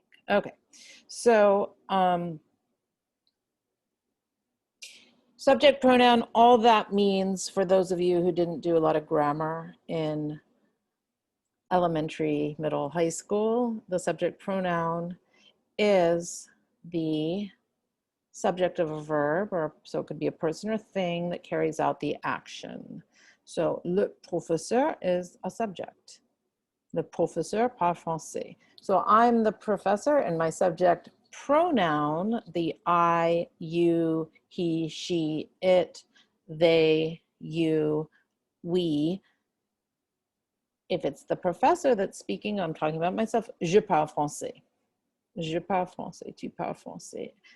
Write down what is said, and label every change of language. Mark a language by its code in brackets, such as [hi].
[en] Okay, so subject pronoun, all that means, for those of you who didn't do a lot of grammar in elementary, middle, high school, the subject pronoun is the subject of a verb, or so it could be a person or thing that carries out the action. So [fr] le professeur [en] is a subject. [fr] Le professeur parle français. [en] So I'm the professor, and my subject pronoun, the I, you, he, she, it, they, you, we. If it's the professor that's speaking, I'm talking about myself. [fr] Je parle français. Je parle français. Tu parles français.